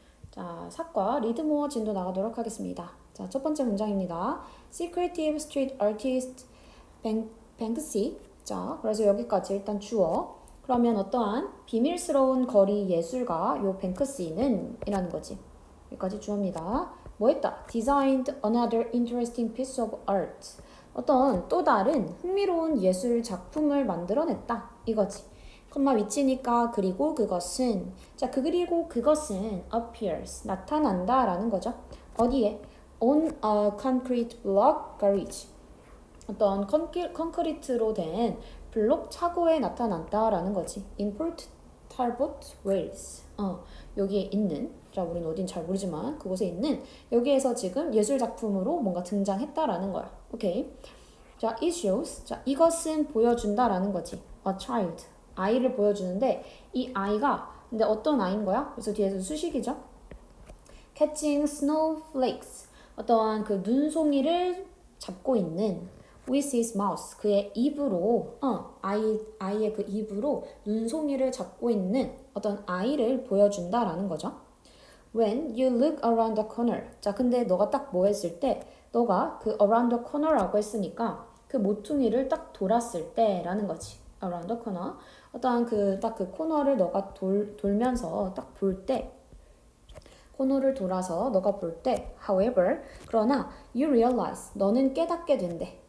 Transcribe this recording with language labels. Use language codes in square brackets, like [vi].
[ko] 자, 사과 리드모어 진도 나가도록 하겠습니다. 자, 첫 번째 문장입니다. [en] Secretive Street Artist Banksy. [ko] 자, 그래서 여기까지 일단 주어. 그러면 어떠한 비밀스러운 거리 예술가 요 뱅크시는 이라는 거지. 여기까지 주어입니다. 뭐 했다? [en] Designed another interesting piece of art. [ko] 어떤 또 다른 흥미로운 예술 작품을 만들어냈다. 이거지. 콤마 위치니까 그리고 그것은 자, 그리고 그것은 appears 나타난다 라는 거죠. 어디에? [en] On a concrete block garage. [ko] 어떤 콘크리트로 된 블록 차고에 나타난다 라는 거지. [en] In Port Talbot, Wales. [ko] 여기에 있는 자, 우린 어딘 잘 모르지만 그곳에 있는 여기에서 지금 예술 작품으로 뭔가 등장했다라는 거야. 오케이. 자, [en] it shows. [ko] 자, 이것은 보여준다라는 거지. [en] A child. [ko] 아이를 보여주는데 이 아이가 근데 어떤 아이인 거야? 그래서 뒤에서 수식이죠. [en] Catching snowflakes. [ko] 어떠한 그 눈송이를 잡고 있는 [en] with his mouth. [ko] 그의 입으로 아이의 그 입으로 눈송이를 잡고 있는 어떤 아이를 보여준다라는 거죠. [en] When you look around the corner. [ko] 자, 근데 너가 딱 뭐 했을 때 너가 그 [en] around the corner [ko] 라고 했으니까 그 모퉁이를 딱 돌았을 때라는 거지. [en] around the corner. [ko] 어떠한 그 딱 그 코너를 너가 돌면서 딱 볼 때 코너를 돌아서 너가 볼 때 however 그러나 [en] you realize [ko] 너는 깨닫게 된대.